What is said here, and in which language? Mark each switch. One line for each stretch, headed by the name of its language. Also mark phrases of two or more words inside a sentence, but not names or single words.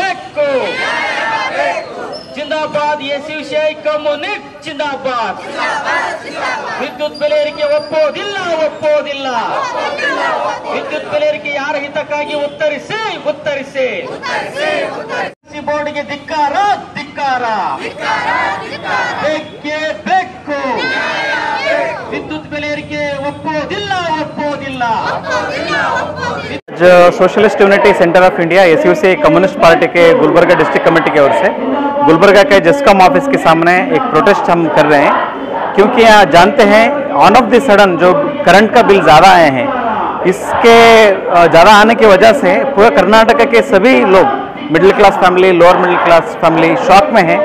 Kannada: ಬೇಕು ಜಿಂದಾಬಾದ್ ಎಸ್ಯುಸಿಐ ಕಮ್ಯುನಿಸ್ಟ್ ಜಿಂದಾಬಾದ್ ವಿದ್ಯುತ್ ಬೆಲೆ ಏರಿಕೆ ಒಪ್ಪೋದಿಲ್ಲ ಒಪ್ಪೋದಿಲ್ಲ ವಿದ್ಯುತ್ ಬೆಲೆ ಏರಿಕೆ ಯಾರ ಹಿತಕ್ಕಾಗಿ ಉತ್ತರಿಸಿ ಉತ್ತರಿಸಿ ಬೋರ್ಡ್ಗೆ ಧಿಕ್ಕಾರ ಧಿಕ್ಕಾರ ಬೇಕೇ ಬೇಕು ವಿದ್ಯುತ್ ಬೆಲೆ ಏರಿಕೆ ಒಪ್ಪೋದಿಲ್ಲ ಒಪ್ಪೋದಿಲ್ಲ
Hindi: जो सोशलिस्ट यूनिटी सेंटर ऑफ इंडिया एसयूसीआई कम्युनिस्ट पार्टी के गुलबर्गा
English: district committee
Hindi: की ओर से गुलबर्गा के जेस्कॉम ऑफिस के सामने एक प्रोटेस्ट हम कर रहे हैं, क्योंकि यहाँ जानते हैं
English: on of the sudden
Hindi: जो करंट का बिल ज़्यादा आए हैं, इसके ज़्यादा आने की वजह से पूरे कर्नाटक के सभी लोग
English: middle class family, lower middle class family
Hindi: शॉक में है।